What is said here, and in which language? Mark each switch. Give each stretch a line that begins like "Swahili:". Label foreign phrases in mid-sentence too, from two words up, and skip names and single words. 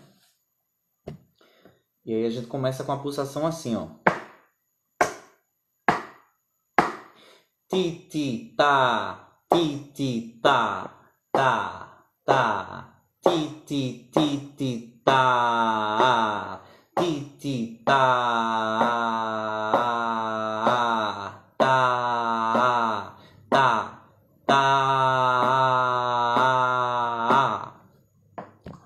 Portuguese: E aí a gente começa com a pulsação assim, ó. Ti, ti, tá, ti, ti, tá, tá, tá, ti, ti, ti, ti, tá, ti, ti, tá, tá, tá, tá.